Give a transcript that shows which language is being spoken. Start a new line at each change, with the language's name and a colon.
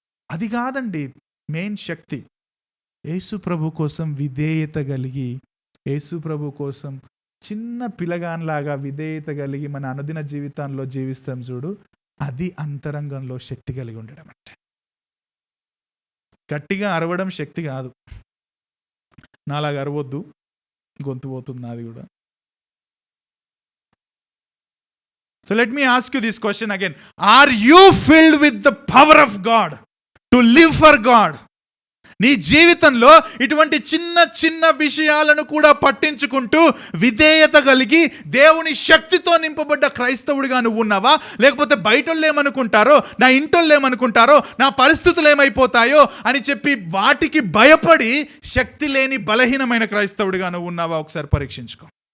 Telugu: అది కాదండి మెయిన్ శక్తి. యేసు ప్రభు కోసం విధేయత కలిగి, యేసు ప్రభు కోసం చిన్న పిల్లగాన్లాగా విధేయత కలిగి మన అనుదిన జీవితంలో జీవిస్తాం చూడు, అది అంతరంగంలో శక్తి కలిగి ఉండడం అంటే. గట్టిగా అరవడం శక్తి కాదు, నాలాగా అరవద్దు, గొంతు పోతుంది నాది కూడా.
English: So let me ask you this question again. Are you filled with the power of God to live for God?
Telugu: నీ జీవితంలో ఇటువంటి చిన్న విషయాలను కూడా పట్టించుకుంటూ విధేయత కలిగి దేవుని శక్తితో నింపబడ్డ క్రైస్తవుడిగా నువ్వు ఉన్నావా? లేకపోతే బయటోళ్ళు ఏమనుకుంటారో, నా ఇంటోళ్ళు ఏమనుకుంటారో, నా పరిస్థితులు ఏమైపోతాయో అని చెప్పి వాటికి భయపడి శక్తి లేని బలహీనమైన క్రైస్తవుడిగా నువ్వు ఉన్నావా? ఒకసారి పరీక్షించుకో.